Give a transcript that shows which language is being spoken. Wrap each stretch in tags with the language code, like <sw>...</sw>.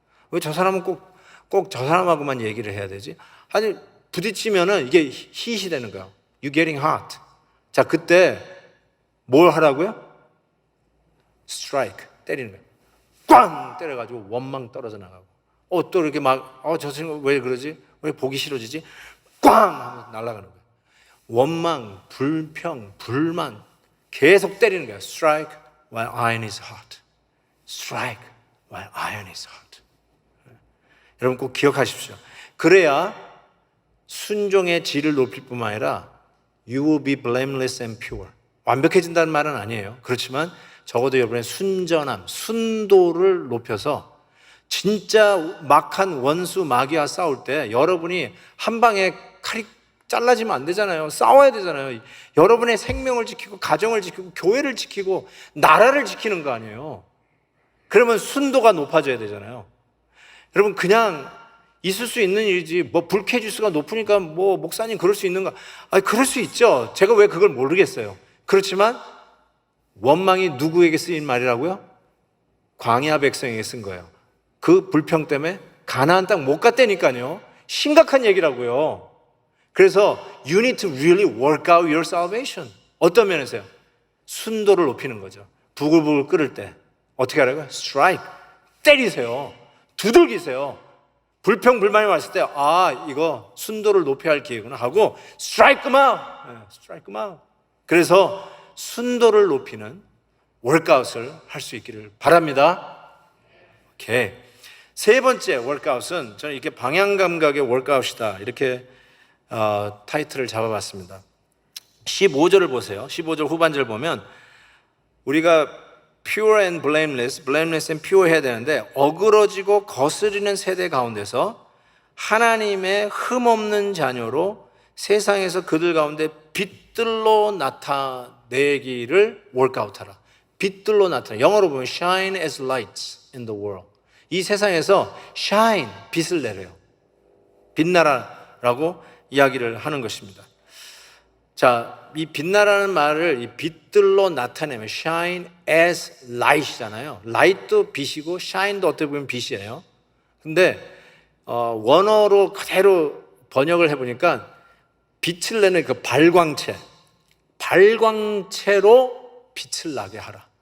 <ko>왜 저 사람은 꼭 저 사람하고만 얘기를 해야 되지? 아니, 부딪히면은 이게 hit이 되는 거예요.</ko> <en>You getting hot.</en> <ko>자, 그때 뭘 하라고요? strike, 때리는 거예요. 꽝! 때려가지고 원망 떨어져 나가고. 또 이렇게 막, 저 친구 왜 그러지? 왜 보기 싫어지지? 꽝! 하면서 날아가는 거예요. 원망, 불평, 불만 계속 때리는 거예요.</ko> <en>Strike while iron is hot. Strike while iron is hot.</en> <ko>여러분 꼭 기억하십시오. 그래야 순종의 질을 높일 뿐만 아니라</ko> <en>You will be blameless and pure.</en> <ko>완벽해진다는 말은 아니에요. 그렇지만 적어도 여러분의 순전함, 순도를 높여서 진짜 막한 원수 마귀와 싸울 때 여러분이 한 방에 칼이 잘라지면 안 되잖아요. 싸워야 되잖아요. 여러분의 생명을 지키고 가정을 지키고 교회를 지키고 나라를 지키는 거 아니에요. 그러면 순도가 높아져야 되잖아요. 여러분 그냥 있을 수 있는 일이지 뭐 불쾌지수가 높으니까 뭐 목사님 그럴 수 있는가? 그럴 수 있죠. 제가 왜 그걸 모르겠어요. 그렇지만 원망이 누구에게 쓰인 말이라고요? 광야 백성에게 쓴 거예요. 그 불평 때문에 가나안 땅 못 갔다니까요. 심각한 얘기라고요. 그래서</ko> <en>you need to really work out your salvation.</en> <ko>어떤 면에서요? 순도를 높이는 거죠. 부글부글 끓을 때 어떻게 하라고요? strike, 때리세요. 두들기세요. 불평 불만이 왔을 때 이거 순도를 높여야 할 기회구나 하고</ko> <en>strike them out. strike them out.</en> <ko>그래서 순도를 높이는 월크아웃을 할 수 있기를 바랍니다. 오케이. 세 번째 월크아웃은 저는 이렇게 방향 감각의 월크아웃이다 이렇게 타이틀을 잡아봤습니다. 15절을 보세요. 15절 후반절 보면 우리가</ko> <en>pure and blameless and pure</en> <ko>해야 되는데 어그러지고 거스리는 세대 가운데서 하나님의 흠없는 자녀로 세상에서 그들 가운데 빛들로 나타내기를 월크아웃하라. 빛들로 나타내. 영어로 보면</ko> <en>shine as lights in the world.</en> <ko>이 세상에서 shine, 빛을 내려요. 빛나라라고 이야기를 하는 것입니다. 자, 이 빛나라는 말을 이 빛들로 나타내면</ko> <en>shine as light</en> <ko>이잖아요. light도 빛이고 shine도 어떻게 보면 빛이에요. 근데 원어로 그대로 번역을 해보니까 빛을 내는 그 발광체로 빛을 나게 하라.</ko>